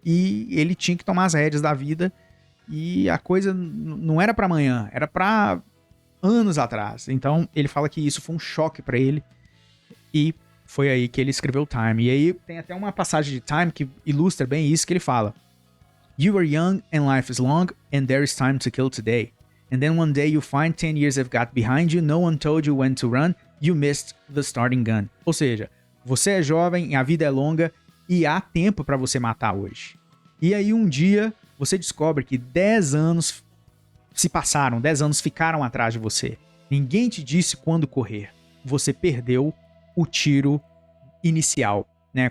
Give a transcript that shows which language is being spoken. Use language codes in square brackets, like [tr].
[pt] E ele tinha que tomar as rédeas da vida. E a coisa não era pra amanhã, era pra anos atrás. Então ele fala que isso foi um choque pra ele. E foi aí que ele escreveu Time. E aí tem até uma passagem de Time que ilustra bem isso, que ele fala: [en] You were young and life is long and there is time to kill today. And then one day you find 10 years have got behind you, no one told you when to run, you missed the starting gun. [pt] Ou seja, você é jovem, a vida é longa e há tempo pra você matar hoje. E aí um dia você descobre que 10 anos se passaram, 10 anos ficaram atrás de você. Ninguém te disse quando correr. Você perdeu o tiro inicial, né?